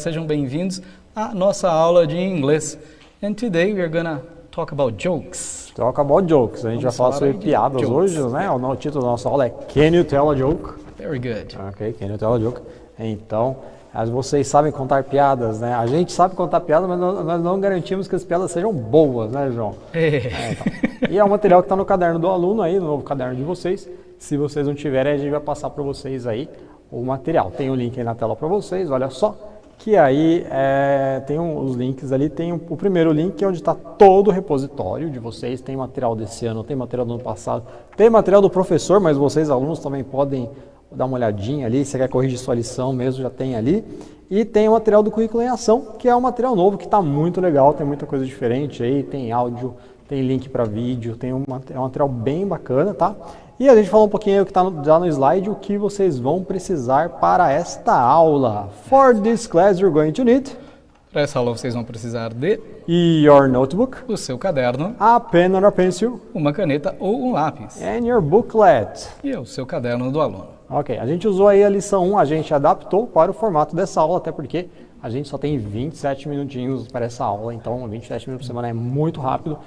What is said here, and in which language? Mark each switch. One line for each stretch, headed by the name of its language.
Portuguese: Sejam bem-vindos à nossa aula de inglês.
English: And today we are gonna talk about jokes. Talk about jokes.
Portuguese: A gente vai falar sobre piadas hoje, né? O título da nossa aula é
English: Can you tell a joke? Very good. Ok, can you tell a joke?
Portuguese: Então, vocês sabem contar piadas, né? A gente sabe contar piadas, mas nós não garantimos que as piadas sejam boas, né, João? Então. E é um material que está no caderno do aluno aí, no novo caderno de vocês. Se vocês não tiverem, a gente vai passar para vocês aí o material. Tem o link aí na tela para vocês, olha só. Que aí tem os links ali, tem o primeiro link que é onde está todo o repositório de vocês. Tem material desse ano, tem material do ano passado, tem material do professor, mas vocês, alunos, também podem dar uma olhadinha ali, se você quer corrigir sua lição mesmo, já tem ali. E tem o material do currículo em ação, que é um material novo, que está muito legal, tem muita coisa diferente aí, tem áudio, tem link para vídeo, é um material bem bacana, tá? E a gente falou um pouquinho aí o que está já no slide, o que vocês vão precisar para esta aula.
English: For this class you're going to need...
Portuguese: Para essa aula vocês vão precisar de...
English: your notebook,
Portuguese: o seu caderno,
English: a pen or a pencil,
Portuguese: uma caneta ou um lápis.
English: and your booklet.
Portuguese: E o seu caderno do aluno. Ok, a gente usou aí a lição 1, a gente adaptou para o formato dessa aula, até porque a gente só tem 27 minutinhos para essa aula, então 27 minutos por semana é muito rápido.